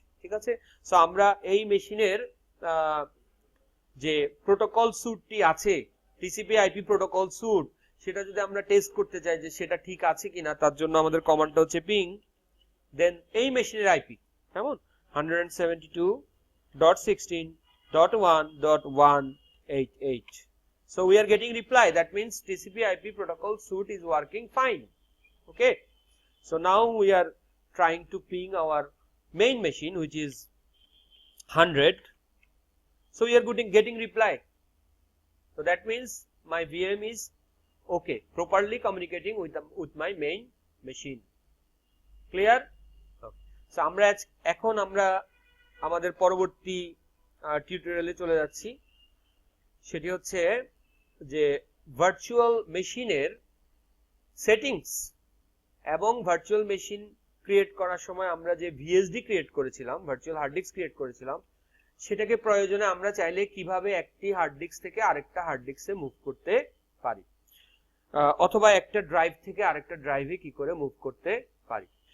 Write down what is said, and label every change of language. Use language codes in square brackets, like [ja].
[bn] ঠিক আছে, সো আমরা এই মেশিনের যে প্রোটোকল স্যুটটি আছে, টিসিপি আইপি প্রোটোকল স্যুট, সেটা যদি আমরা টেস্ট করতে চাই যে সেটা ঠিক আছে কিনা, তার জন্য আমাদের কমান্ডটা হচ্ছে পিং দেন এই মেশিনের আইপি কেমন 172.16.1.188. [en] so we are getting reply, that means TCP/IP protocol suite is working fine. Okay, so now we are trying to ping our main machine which is 100. so we are getting reply, so that means my VM is okay, properly communicating with my main machine. Clear? [bn] So আমরা এখন আমরা আমাদের পরবর্তী টিউটোরিয়ালে চলে যাচ্ছি। সেটি হচ্ছে যে ভার্চুয়াল মেশিনের সেটিংস এবং ভার্চুয়াল মেশিন ক্রিয়েট করার সময় আমরা যে ভিএসডি ক্রিয়েট করেছিলাম, ভার্চুয়াল হার্ড ডিস্ক ক্রিয়েট করেছিলাম, সেটাকে প্রয়োজনে আমরা চাইলে কিভাবে একটি হার্ড ডিস্ক থেকে আরেকটা হার্ড ডিস্কে মুভ করতে পারি, অথবা একটা ড্রাইভ থেকে আরেকটা ড্রাইভে কি করে মুভ করতে পারি।